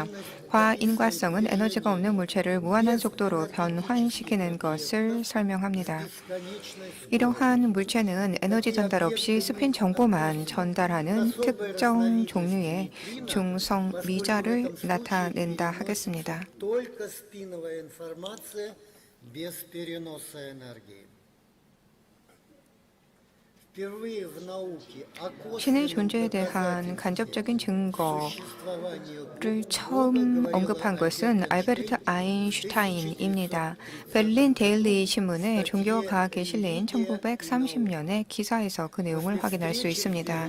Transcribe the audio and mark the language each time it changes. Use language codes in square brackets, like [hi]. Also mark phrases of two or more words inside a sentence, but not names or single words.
[ko] 과인과성은 에너지가 없는 물체를 무한한 속도로 변환시키는 것을 설명합니다. 이러한 물체는 에너지 전달 없이 스핀 정보만 전달하는 특정 종류의 중성 미자를 나타낸다 하겠습니다. [ru] Только спиновая информация без переноса энергии. Впервые в науке о [ko] 신의 [ru] косвенном [ko] 존재에 대한 간접적인 증거를 처음 언급한 것은 알베르트 아인슈타인입니다. 베를린 데일리 신문의 종교와 과학에 실린 1930년의 기사에서 그 내용을 확인할 수 있습니다.